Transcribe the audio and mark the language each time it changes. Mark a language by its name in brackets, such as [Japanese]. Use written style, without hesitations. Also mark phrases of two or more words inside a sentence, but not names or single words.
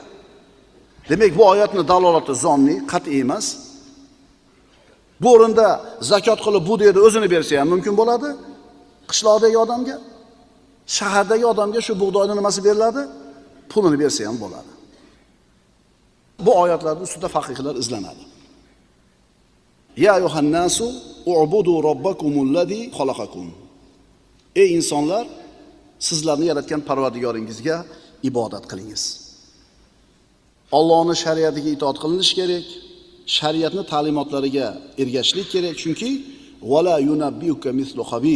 [Uzbek] Demak, bu oyatning dalolati zonni, qat'iy emas. Bu o'rinda zakot qilib bug'doyni o'zini bersa ham mumkin bo'ladi. Qishloqdagi odamga, shahardagi odamga shu bug'doyning nimasi beriladi? Pulini bersa ham bo'ladi. Bu oyatlarda ustida faqihlar izlanadi. [Arabic] يا أيها الناس اعبدوا ربكم الذي خلقكم. [Uzbek] Ey insonlar, sizlarni yaratgan Parvardigoringizga ibodat qilingiz. Allohning shariatiga itoat qilinish kerak, shariatning ta'limotlariga ergashishlik kerak, chunki [Arabic] ولا ينبئك مثل خبير.